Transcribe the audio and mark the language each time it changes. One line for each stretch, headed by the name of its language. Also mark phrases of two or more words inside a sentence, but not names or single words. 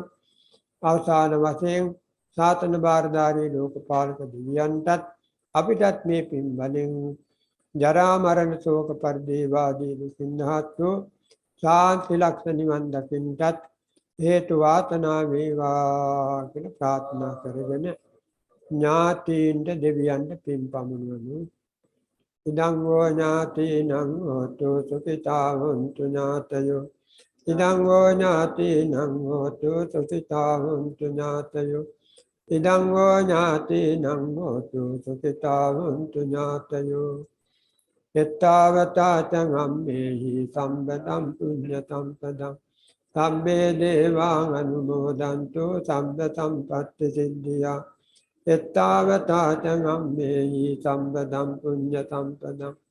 Sinhala: අවසාන වශයෙන් සාතන බාරධාරී ලෝකපාලක දෙවියන්ටත් අපිටත් මේ පින් බලෙන් ජරා මරණ ශෝක පරිදේවාදී දුකින්හත්ව ශාන්ති ලක්ෂණ නිවන් දකින්නටත් හේතු වාසනා වේවා කියලා ප්‍රාර්ථනා කරගෙන ඥාතීන්ට දෙවියන්ට පින් පමුණුවමු.
Pali: ඉදං වූ ඥාතිනං හෝතු සුඛිතා හොන්තු ඥාතයෝ ඉදං වූ ඥාතිනං හෝතු සුඛිතා හොන්තු ඥාතයෝ ඉදං වූ ඥාතිනං හෝතු සුඛිතා හොන්තු ඥාතයෝ එත්තාවතා ච ගම්මේහි සම්පදං පුඤ්ඤතං පදං සම්මේ දේවාං අනුමෝදන්තු සම්ප සම්පත්ති සිද්ධියා එත්තාවතා ච ගම්මේහි සම්පදං පුඤ්ඤතං පදං